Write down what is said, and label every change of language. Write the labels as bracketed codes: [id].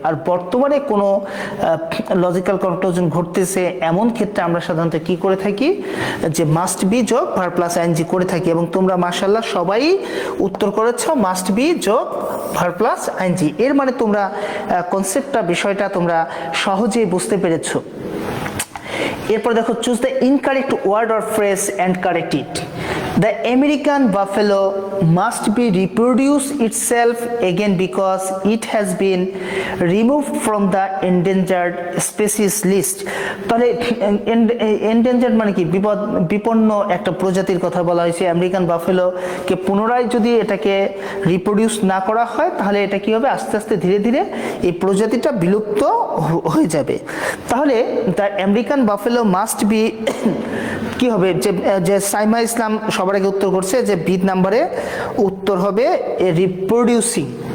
[bn] আর বর্তমানে কোনো logical conclusion ঘটতেছে এমন ক্ষেত্রে আমরা সাধারণত কি করে থাকি, যে মাস্ট বি যোগ ভার প্লাস আইএনজি করে থাকি, এবং তোমরা মাশাআল্লাহ সবাই উত্তর করেছো মাস্ট বি যোগ ভার প্লাস আইএনজি। এর মানে তোমরা কনসেপ্টটা বিষয়টা তোমরা সহজেই বুঝতে পেরেছো। এরপর দেখো, [en] Choose the incorrect word or phrase and correct it. The American buffalo must be reproduce itself again because it has been removed from the endangered species list. [bn] তাহলে endangered মানে কি বিপন্ন একটা প্রজাতির কথা বলা হয়েছে। আমেরিকান বাফেলো কে পুনরায় যদি এটাকে রিপ্রোডিউস না করা হয় তাহলে এটা কি হবে, আস্তে আস্তে ধীরে ধীরে এই প্রজাতিটা বিলুপ্ত হয়ে যাবে। তাহলে [en] the American buffalo must be [bn] কি হবে, যে সাইমা ইসলাম সবার আগে উত্তর করছে যে বি নাম্বারে উত্তর হবে রিপ্রোডিউসিং।